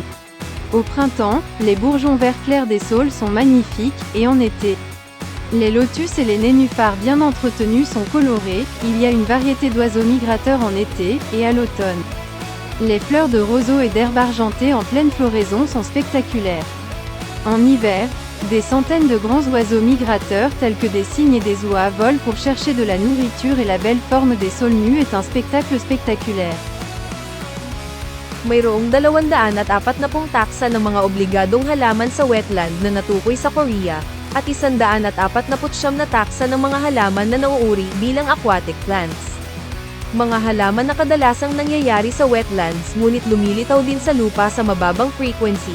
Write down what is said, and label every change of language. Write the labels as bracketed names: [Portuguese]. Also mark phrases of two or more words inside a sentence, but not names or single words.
[French] Au printemps, les bourgeons vert clair des saules sont magnifiques, et en été, les lotus et les nénuphars bien entretenus sont colorés, il y a une variété d'oiseaux migrateurs en été, et à l'automne. Les fleurs de roseaux et d'herbes argentées en pleine floraison sont spectaculaires. En hiver, des centaines de grands oiseaux migrateurs tels que des cygnes et des oies volent pour chercher de la nourriture et la belle forme des saules nus est un spectacle spectaculaire. [Filipino] Mayroong 240 taksa ng mga obligadong halaman sa wetland na natukoy sa Korea, at 149 na taksa ng mga halaman na nauuri bilang [English] aquatic plants. [Filipino] Mga halaman na kadalasang nangyayari sa wetlands ngunit lumilitaw din sa lupa sa mababang frequency.